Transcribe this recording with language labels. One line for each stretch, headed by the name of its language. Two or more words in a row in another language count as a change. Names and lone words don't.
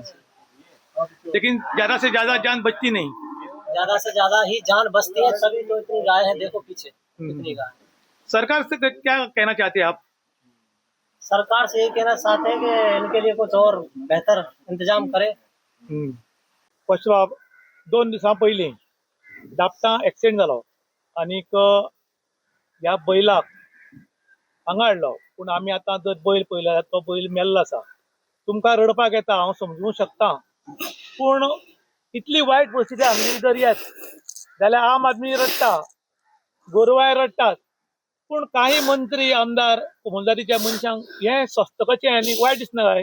Hindi: लेकिन ज्यादा से ज्यादा जान बचती नहीं. ज्यादा से ज्यादा ही जान बचती है, तभी तो इतनी गाय है, देखो पीछे कितनी गाय। सरकार से क्या कहना चाहते हैं आप? सरकार से ये कहना चाहते हैं कि इनके लिए कुछ और बेहतर इंतजाम करे।
Konkani: पशु 2 दिसां पयलीं दापटां एक्सिडेंट जालो आनीक ह्या बैलाक हांगा हाडलो पूण आमी आतां जर बैल पळयलो जाल्यार तो बैल मेल्लो आसा. तुमकां रडपाक येता, हांव समजूंक शकता, पूण इतली वायट परिस्थिती हांगली जर येत जाल्यार आम आदमी रडटा, गोरवाय रडटात, पूण काही मंत्री आमदार उमेदवारीच्या मनशांक हें स्वस्त कशें आनी वायट दिसना काय?